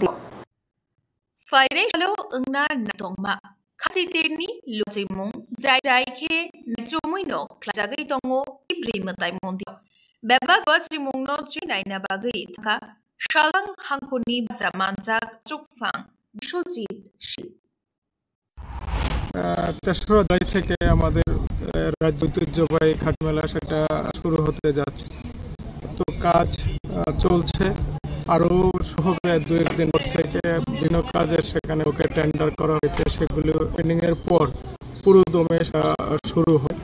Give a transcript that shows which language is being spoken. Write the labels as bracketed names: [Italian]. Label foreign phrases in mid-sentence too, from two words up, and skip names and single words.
[Kok Borok] Financial na nai thong ma kachi te ni luwa mung jai jai he nai chomuin khlai jakai tongo ti brima tai mondi. Beba gwa mung no chi nai na bagai thaka shalang hangkuni jamanjak chukfang bishojit shi. [Bangla] তেসরা জুলাই থেকে আমাদের রাজ্য ঐতিহ্যবাহী খাট মেলা সেটা শুরু হতে যাচ্ছে। তো কাজ চলছে, আরও হবে দু একদিন পর থেকে বিভিন্ন কাজের সেখানে ওকে টেন্ডার করা হয়েছে, সেগুলো ট্রেনিংয়ের পর পুরো দমে শুরু হয়।